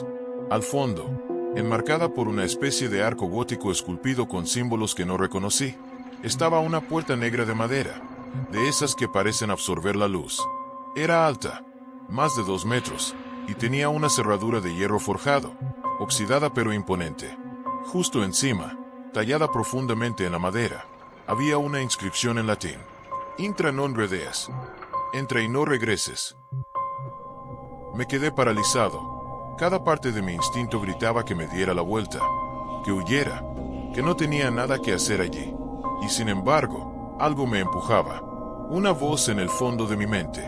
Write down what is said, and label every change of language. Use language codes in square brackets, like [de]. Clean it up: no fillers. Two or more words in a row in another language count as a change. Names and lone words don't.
[es] Al fondo, enmarcada por una especie de arco gótico esculpido con símbolos que no reconocí, estaba una puerta negra de madera, de esas que parecen absorber la luz. Era alta, más de 2 metros, y tenía una cerradura de hierro forjado, oxidada pero imponente. Justo encima, tallada profundamente en la madera, había una inscripción en latín. [la] Intra non redeas. [es] Entra y no regreses. Me quedé paralizado. Cada parte de mi instinto gritaba que me diera la vuelta, que huyera, que no tenía nada que hacer allí. Y sin embargo, algo me empujaba. Una voz en el fondo de mi mente.